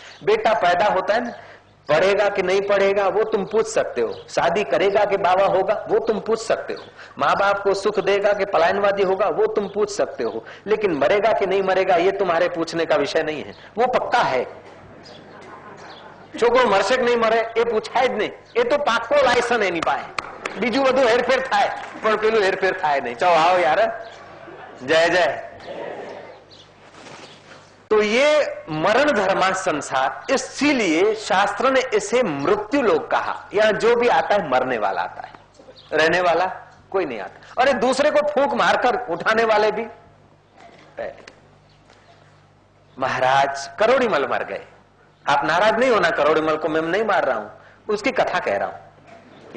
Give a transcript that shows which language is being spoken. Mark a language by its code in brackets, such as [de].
[hi] बेटा पैदा होता है ना, पढ़ेगा कि नहीं पढ़ेगा वो तुम पूछ सकते हो, शादी करेगा कि बाबा होगा वो तुम पूछ सकते हो, माँ बाप को सुख देगा कि पलायनवादी होगा वो तुम पूछ सकते हो, लेकिन मरेगा कि नहीं मरेगा ये तुम्हारे पूछने का विषय नहीं है, वो पक्का है। [gu] छोकरो मरशे कि नहीं मरे એ પૂછાય જ નહીં, એ તો પાક્કો લાયસન એની પાસે, બીજું બધું હેરફેર થાય પણ પેલું હેરફેર થાય નહીં। [hi] ચાલો आओ यार, जय जय। तो ये मरण धर्मा संसार, इसीलिए शास्त्र ने इसे मृत्यु लोक कहा। यहां जो भी आता है मरने वाला आता है, रहने वाला कोई नहीं आता। और दूसरे को फूंक मारकर उठाने वाले भी। महाराज करोड़ी मल मर गए, आप नाराज नहीं होना, करोड़ी मल को मैं नहीं मार रहा हूं, उसकी कथा कह रहा हूं।